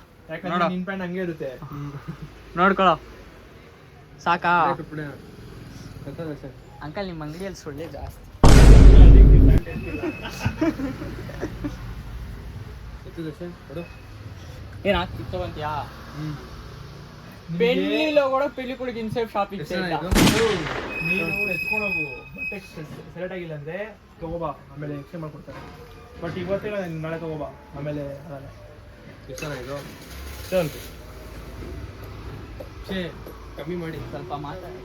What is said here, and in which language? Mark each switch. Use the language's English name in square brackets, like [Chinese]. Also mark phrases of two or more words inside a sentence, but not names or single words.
[Kannada] ಯಾಕಂದ್ರೆ ನಿನ್ ಪ್ಯಾಂಟ್ ಹಂಗೆ ಇರುತ್ತೆ ನೋಡ್ಕೊಳ್ಳೋ ಸಾಕಾ ಸರ್ ಅಂಕಲ್ ನಿಮ್ಮ ಅಂಗಡಿಯಲ್ಲಿ ಸೊಳ್ಳೆ ಜಾಸ್ತಿ ಎತ್ತಿದೆ ಸರ್ ಕೊಡು ಏನು ಹಾಕಿ ತಗೊಂತೀಯಾ [Telugu] పెళ్ళిలో కూడా పెళ్లి కొడుకు ఇన్సేపు షాపింగ్ [Kannada] ನೀನು ಎತ್ಕೊಂಡು ಹೋಗು ಬಟ್ಟೆ ಸೆಲೆಕ್ಟ್ ಆಗಿಲ್ಲ ಅಂದ್ರೆ ತಗೋಬಾ ಆಮೇಲೆ ಎಕ್ಸ್ಚೇಂಜ್ ಮಾಡ್ಕೊಡ್ತಾರೆ ಬಟ್ ಇವತ್ತಿಲ್ಲ ನಾಳೆ ತಗೋಬಾ ಆಮೇಲೆ ಅದಲ್ಲ ಎಷ್ಟು ಚೆನ್ನಾಗಿದು ಚಲ್ ಛೇ ಕಮ್ಮಿ ಮಾಡಿ ಸ್ವಲ್ಪ ಮಾತಾಡಿ